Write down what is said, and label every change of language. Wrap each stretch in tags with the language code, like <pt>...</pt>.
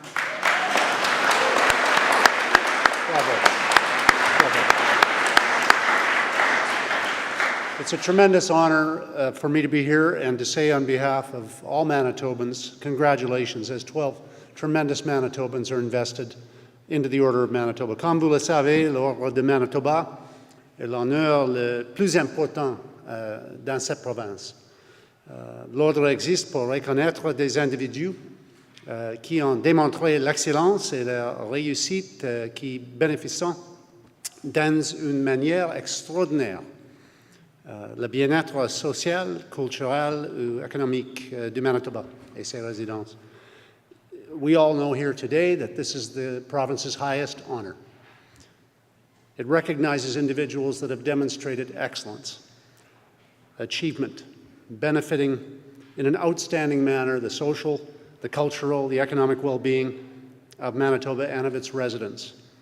<en>Bravo. Bravo. It's a tremendous honor for me to be here and to say on behalf of all Manitobans, congratulations, as 12 tremendous Manitobans are invested into the Order of Manitoba.</en> <fr>Comme vous le savez, l'Ordre de Manitoba est l'honneur le plus important dans cette province. L'ordre existe pour reconnaître des individus qui ont démontré l'excellence et la réussite qui bénéficient dans une manière extraordinaire le bien-être social, culturel ou économique du Manitoba et ses résidents.</fr> <en>We all know here today that this is the province's highest honor. It recognizes individuals that have demonstrated excellence, achievement, benefiting in an outstanding manner the social, the cultural, the economic well-being of Manitoba and of its residents.</en>